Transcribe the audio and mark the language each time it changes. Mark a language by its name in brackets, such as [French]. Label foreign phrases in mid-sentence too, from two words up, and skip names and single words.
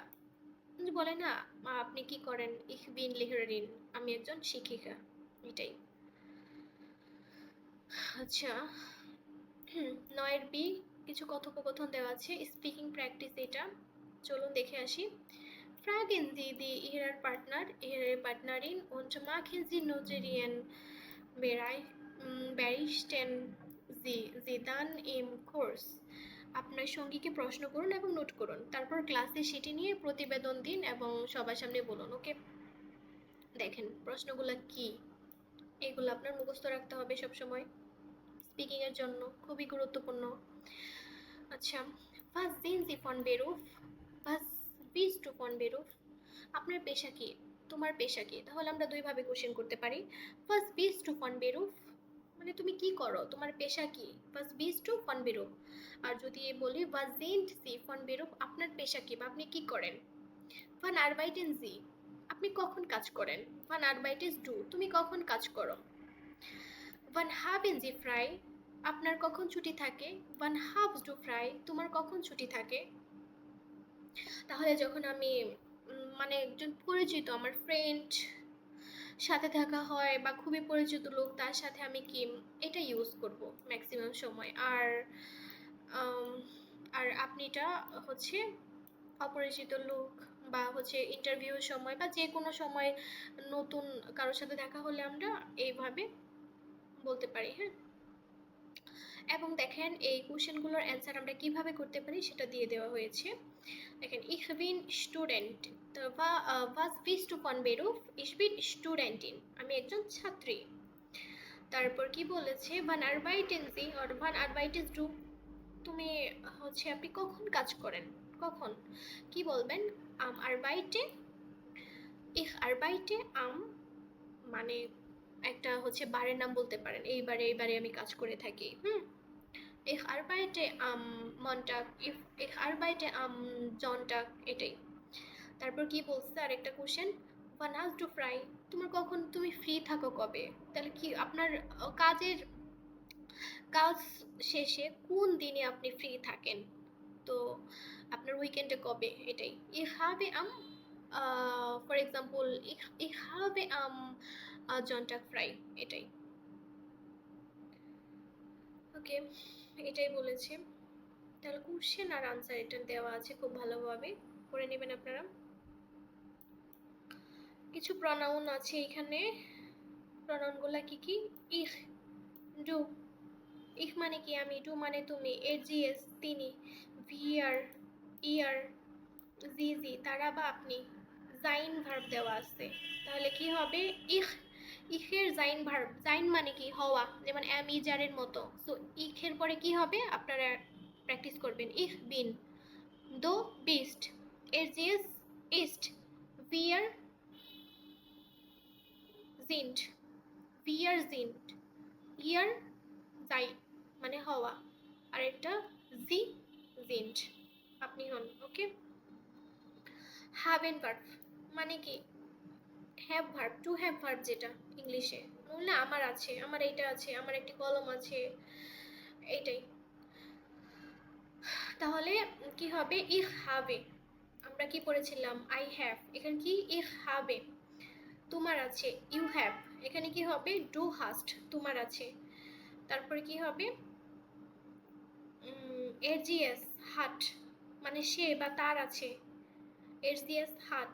[Bangla] বলে না আপনি কি করেন, [German] ich bin Lehrerin, [Bangla] আমি একজন শিক্ষিকা, এটাই। আচ্ছা 9 বি কিছু কথোপকথন দেওয়া আছে, [English] speaking practice, [Bangla] এটা চলুন দেখে আসি। [German] Fragen Sie die Ihrer Partner, Ihre Partnerin und machen Sie Notarieren berichten Sie dann im Kurs. [Bangla] আপনার সঙ্গীকে প্রশ্ন করুন এবং নোট করুন, তারপর ক্লাসে সেটি নিয়ে প্রতিবেদন দিন এবং সবার সামনে বলুন। ওকে, দেখেন প্রশ্নগুলো কি, এগুলো আপনার মুখস্থ রাখতে হবে সব সময়, স্পিকিং এর জন্য খুবই গুরুত্বপূর্ণ। আচ্ছা, [German] was sind Sie von Beruf, was bist du von Beruf, [Bangla] আপনার পেশা কি, তোমার পেশা কি, তাহলে আমরা দুইভাবে কোশ্চেন করতে পারি। [German] was bist du von Beruf, [Bangla] মানে তুমি কি করো, তোমার পেশা কি। [German] was bist du von Beruf। [Bangla] আর যদি বলি [German] was sind Sie von Beruf, [Bangla] আপনার পেশা কি বা আপনি কি করেন। [German] wann arbeiten Sie, [Bangla] আপনি কখন কাজ করেন। [German] wann arbeitest du, [Bangla] তুমি কখন কাজ করো। [German] wann haben Sie frei, [Bangla] আপনার কখন ছুটি থাকে। [German] wann habst du frei, [Bangla] তোমার কখন ছুটি থাকে। তাহলে যখন আমি মানে একজন পরিচিত আমার ফ্রেন্ড সাথে থাকা হয় বা খুবই পরিচিত লোক, তার সাথে আমি কি এটা ইউজ করব ম্যাক্সিমাম সময়। আর আর আপনিটা হচ্ছে অপরিচিত লোক বা হচ্ছে ইন্টারভিউর সময় বা যে কোনো সময় নতুন কারোর সাথে দেখা হলে আমরা এইভাবে বলতে পারি। হ্যাঁ, এবং দেখেন এই কোশ্চেনগুলোর অ্যান্সার আমরা কিভাবে করতে পারি সেটা দিয়ে দেওয়া হয়েছে। [German] দেখেন ich bin Student, was bist du von Beruf, ich bin Studentin, [Bangla] আমি একজন ছাত্রী। তারপর কি বলেছে [German] wann arbeiten Sie or wann arbeitest du, [Bangla] তুমি হচ্ছে আপনি কখন কাজ করেন, কখন কি বলবেন [German] am arbeite, ich arbeite am, [Bangla] মানে একটা হচ্ছে বারের নাম বলতে পারেন, এইবারে আমি কাজ করে থাকি। [German] Ich arbeite am Montag, ich arbeite am Sonntag, [Bangla] এটাই। তারপর কি বলছে আরেকটা কোশ্চেন [German] wann hast du frei, [Bangla] তোমার কখন, তুমি ফ্রি থাকো কবে। তাহলে কি আপনার কাজ শেষে কোন দিনে আপনি ফ্রি থাকেন, তো আপনার উইকেন্ডে কবে, এটাই। [German] ich habe am [English] for example [German] ich habe am Sonntag frei, [Bangla] এটাই। ওকে, এটাই বলেছে। তাহলে কোশ্চেন আর আনসার এটা দেওয়া আছে, খুব ভালোভাবে করে নেবেন আপনারা। কিছু প্রনাউন আছে এখানে, প্রনাউনগুলা কি কি। [German] ich, du, ich [Bangla] মানে কি আমি, du মানে তুমি, er তিনি, [German] wir ihr sie [Bangla] তারা বা আপনি, sein ভার্ব দেওয়া আছে। তাহলে কি হবে ich এর sein ভার্ব, sein মানে কি হওয়া, যেমন [English] am is are [Bangla] এর মতো। সো ich এর পরে কি হবে আপনারা প্র্যাকটিস করবেন। [German] ich bin, du bist, er ist, wir sind, ihr seid [Bangla] মানে হওয়া, আর একটা [German] sie sind [Bangla] আপনি হন। ওকে, haben ভার্ব মানে কি [English] have verb, to have verb [Bangla] যেটা ইংলিশে, না আমার আছে, আমার এইটা আছে, আমার একটি কলম আছে, এইটাই। তাহলে কি হবে [German] ich habe, [Bangla] আমরা কি পড়েছিলাম [English] I have, [Bangla] এখানে কি [German] ich habe, [Bangla] তোমার আছে [English] you have, [Bangla] এখানে কি হবে [German] du hast, [Bangla] তোমার আছে। তারপরে কি হবে [German] er sie es hat [Bangla] মানে সে বা তার আছে, [German] er sie es hat.